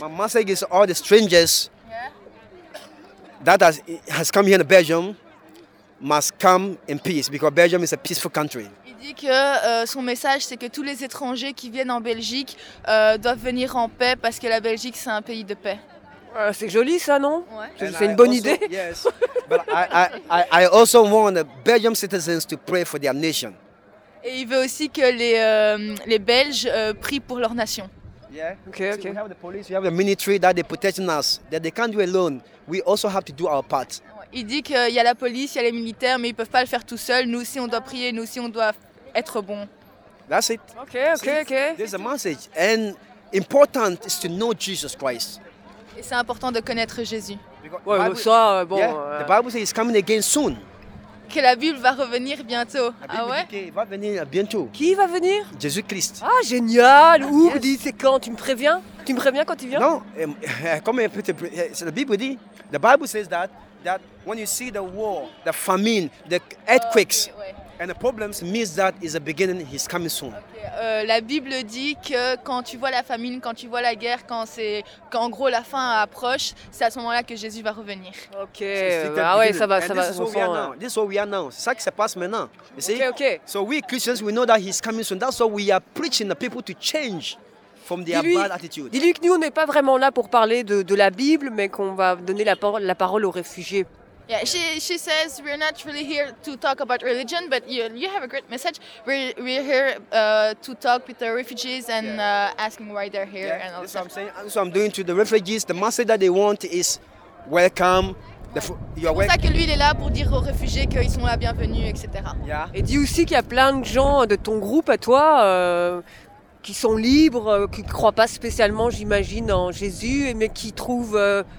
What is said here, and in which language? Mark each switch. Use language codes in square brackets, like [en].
[en] My message is, all the strangers that has come here in Belgium must come in peace, because Belgium is a peaceful country. [fr] Il dit que son message, c'est que tous les étrangers qui viennent en Belgique doivent venir en paix, parce que la Belgique, c'est un pays de paix. C'est joli ça, non? Ouais. C'est une bonne idée. [en] Yes, but I also want the Belgium citizens to pray for their nation. [fr] Et il veut aussi que les Belges prient pour leur nation. [en] Yeah. Okay, okay. We have the police, we have the military that they protecting us, that they can't do alone. We also have to do our part. [fr] Il dit qu'il y a la police, il y a les militaires, mais ils peuvent pas le faire tout seuls. Nous aussi, on doit prier. Nous aussi, on doit être bon. [en] That's it. Okay. There's a message, and important is to know Jesus Christ. [fr] Et c'est important de connaître Jésus. Ouais, Bible, ça, bon. [en] Yeah, the Bible says he's coming again soon. [fr] Que la Bible va revenir bientôt. La Bible dit qu'il va venir bientôt. Qui va venir? Jésus-Christ. Ah, génial. Où? Yes. Dit, c'est quand? Tu me préviens? Tu me préviens quand il vient? Non. La Bible dit. [en] The Bible says that when you see the war, the famine, the earthquakes, and the problems, means that is the beginning. He's coming soon. Okay. [fr] La Bible dit que quand tu vois la famine, quand tu vois la guerre, quand en gros la fin approche, c'est à ce moment-là que Jésus va revenir. Ok. Ça va. [en] This is what we are now. [fr] C'est ça qui se passe maintenant. [en] You see? Okay. So we Christians, we know that he's coming soon. That's why we are preaching the people to change from their bad attitude. [fr] Dis-lui que nous, on n'est pas vraiment là pour parler de la Bible, mais qu'on va donner la parole aux réfugiés. [en] Yeah, she says we're not really here to talk about religion, but you have a great message. We're here to talk with the refugees and asking why they're here. Yeah, that's what I'm saying. That's what I'm doing to the refugees. The message that they want is welcome. [fr] C'est pour ça que lui, il est là pour dire aux réfugiés qu'ils sont là, bienvenus, etc. [en] Yeah. [fr] Et dis aussi qu'il y a plein de gens de ton groupe à toi qui sont libres, qui ne croient pas spécialement, j'imagine, en Jésus, mais qui trouvent...